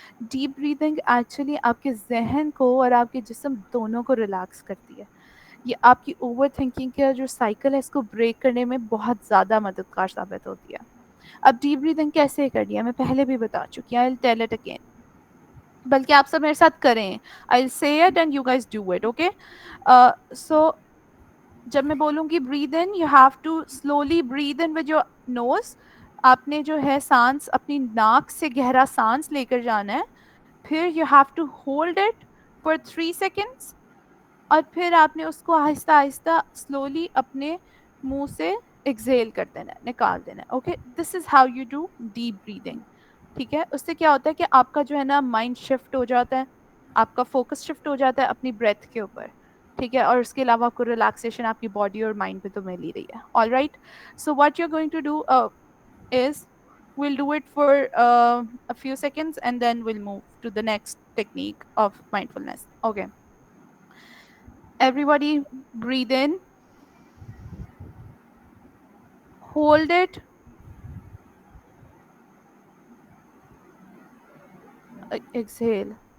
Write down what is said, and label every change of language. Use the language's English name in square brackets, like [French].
[Urdu] Deep breathing actually آپ کے ذہن کو اور آپ کے جسم دونوں کو ریلیکس کرتی ہے. یہ آپ کی اوور تھنکنگ کا جو سائیکل ہے اس کو بریک کرنے میں بہت زیادہ مددگار ثابت ہوتی ہے. اب ڈیپ بریدنگ کیسے کرنی ہے میں پہلے بھی بتا چکی ہوں، [English] I'll tell it again. [Urdu] بلکہ آپ سب میرے ساتھ کریں. [English] I'll say it and you guys do it, okay? So [Urdu] جب میں بولوں گی [English] breathe in, you have to slowly breathe in with your nose. [Urdu] آپ نے جو ہے سانس اپنی ناک سے گہرا سانس لے کر جانا ہے. پھر [English] you have to hold it for 3 seconds [Urdu] اور پھر آپ نے اس کو آہستہ آہستہ سلولی اپنے منہ سے ایکزیل کر دینا ہے، نکال دینا ہے. Okay, [English] This is how you do deep breathing. [Urdu] ٹھیک ہے، اس سے کیا ہوتا ہے کہ آپ کا جو ہے نا مائنڈ شفٹ ہو جاتا ہے، آپ کا فوکس شفٹ ہو جاتا ہے اپنی بریتھ کے اوپر. ٹھیک ہے، اور اس کے علاوہ آپ کو ریلیکسیشن آپ کی باڈی اور مائنڈ پہ تو مل ہی رہی ہے. [English] All right, so what you going to do is we'll do it for a few seconds and then we'll move to the next technique of mindfulness. Okay, everybody breathe in, hold it, exhale.